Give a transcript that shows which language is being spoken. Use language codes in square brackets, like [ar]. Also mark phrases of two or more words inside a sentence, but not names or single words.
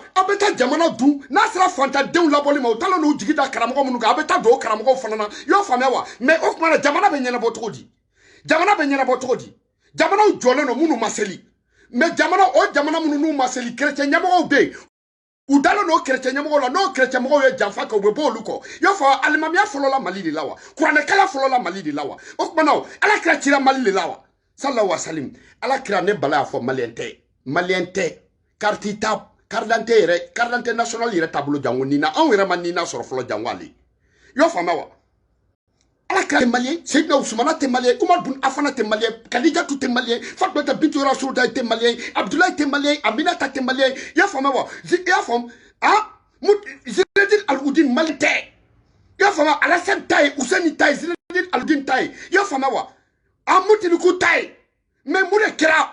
[bm] aw bɛ taa jamana dun n'a sera fantandenw labɔli ma u taalen n'u jigi da karamɔgɔ minnu kan aw bɛ taa don o karamɔgɔw fana na i y'a faamuya wa mais o tuma na jamana bɛ ɲɛnabɔ cogo di jamana bɛ ɲɛnabɔ cogo di jamanaw jɔlen don minnu ma seli mais o jamana minnu n'u ma seli chrétien ɲɛmɔgɔw bɛ yen u dalen n'o chrétien ɲɛmɔgɔw la n'o chrétien mɔgɔw ye janfa kɛ u bɛ bɔ olu kɔ i y'a fɔ alimamiya fɔlɔ la Mali de la wa kuranɛkala fɔlɔ la Mali de la wa o tuma na ala kira cira Mali de la wa [ar] صلى الله عليه وسلم [bm] ala kira ne bala y'a fɔ maliyɛn tɛ carte [fr] d'identité nationale [bm] yɛrɛ taabolo jango nina anw yɛrɛ ma nina sɔrɔ fɔlɔ jango ale i y'o faamuya wa ala kira tɛ maliyɛn Seydina Usumana tɛ maliyɛn Umar bun Afana tɛ maliyɛn Kadijatu tɛ maliyɛn Fatumata bintu Rasulullah tɛ maliyɛn Abdoulaye tɛ maliyɛn Aminata tɛ maliyɛn i y'a faamuya wa i y'a faamu Zinedine Al-Oudine Mali tɛ i y'a faamuya Alassane ta ye Ousseini ta ye Zinedine Al-Oudine ta ye i y'a faamuya wa Mutiniku ta ye mais mun de kɛra